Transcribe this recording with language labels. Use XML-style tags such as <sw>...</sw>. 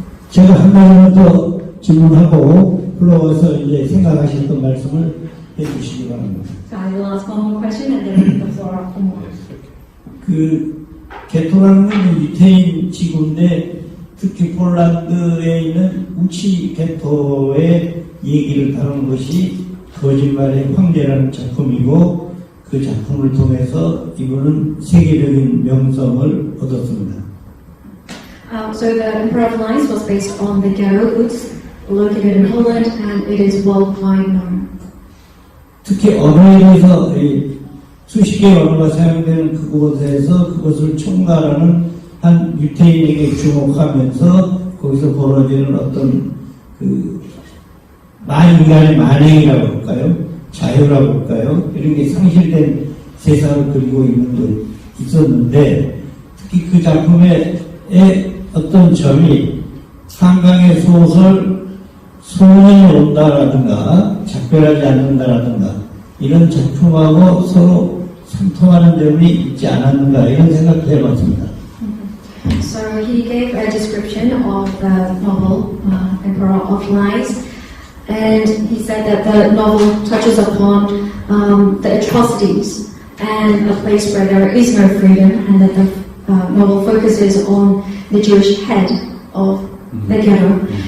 <ko>제가 한 가지만 더 질문하고 불러와서 이제 생각하셨던 말씀을 해주시기 바랍니다.</ko> <en>So I will ask one more question and then the floor up for more.</en> <ko>그 개토라는 건 유태인 지구인데, 특히 폴란드에 있는 우치 개토의 얘기를 다룬 것이 거짓말의 황제라는 작품이고, 그 작품을 통해서 이분은 세계적인 명성을 얻었습니다.</ko> <en>So the Emperor of Lies was based on the ghetto Łódź, located in Holland, and it is worldwide known.</en> <ko>특히 언어에 대해서 수십 개의 언어가 사용되는 그곳에서 그것을 총괄하는 한 유태인에게 주목하면서 거기서 벌어지는 어떤 그 인간의 만행이라고 할까요? 자유라고 할까요? 이런 게 상실된 세상을 그리고 있었는데, 특히 그 작품의 어떤 점이 한강의 소설 소년이 온다라든가 작별하지 않는다라든가 이런 작품하고 서로 상통하는 점이 있지 않았는가, 이런 생각도 해봤습니다.</ko> <en>So he gave a description of the novel Emperor of Lies, and he said that the novel touches upon the atrocities and a place where there is no freedom, and that the novel focuses on the Jewish head of the ghetto.</en>